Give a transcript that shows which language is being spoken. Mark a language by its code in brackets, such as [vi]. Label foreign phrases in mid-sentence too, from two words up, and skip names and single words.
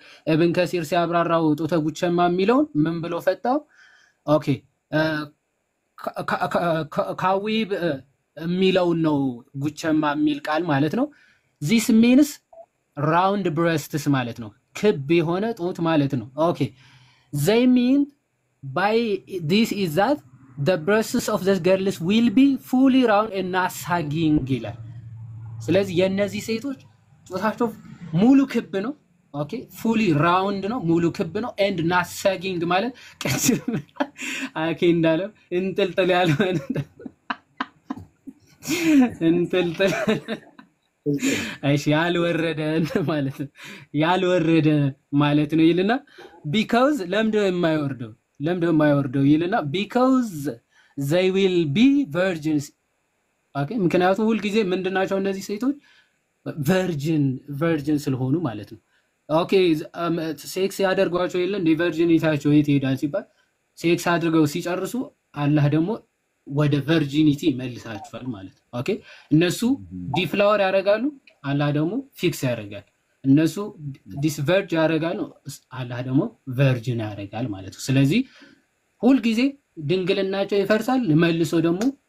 [am] ኢብን ከሲር ሲያብራራው ጡተ ጉቸማ የሚለውን ምን ብሎ ፈታው? ኦኬ ካዊብ የሚለውን ነው ጉቸማ የሚል ቃል ማለት ነው። [en] this means round breasts [am] ማለት ነው። ክብ የሆነ ጡት ማለት ነው። ኦኬ [en] they mean by this is that the breasts of the girls will be fully round and not sagging [am] ይላል። ስለዚህ የነዚህ ሴቶች ጡታቸው ሙሉ ክብ ነው። ኦኬ [en] fully round [am] ነው፣ ሙሉ ክብ ነው። [en] and not sagging [am] ማለት ቀጭን አኬ እንዳለው እንጥልጥል ያለ እንጥልጥል እሺ ያልወረደ ማለት ነው። ያልወረደ ማለት ነው ይልና because ለምንድነው የማይወርደው ይልና [en] because they will be virgins። [am] ኦኬ ምክንያቱም ሁሉ ጊዜ ምንድናቸው እነዚህ ሴቶች ቨርጅን ስለሆኑ ማለት ነው። ኦኬ ሴክስ ያደርጓቸው የለ እንደ ቨርጂኒቲያቸው የት ይሄዳል ሲባል ሴክስ አድርገው ሲጨርሱ አላህ ደግሞ ወደ ቨርጂኒቲ መልሳቸዋል ማለት ነው። ኦኬ እነሱ ዲፍላወር ያደርጋሉ፣ አላህ ደግሞ ፊክስ ያደርጋል። እነሱ ዲስቨርጅ ያደርጋሉ፣ አላህ ደግሞ ቨርጂን ያደርጋል ማለት ነው። ስለዚህ ሁሉ ጊዜ ድንግልናቸው ይፈርሳል፣ መልሶ ደግሞ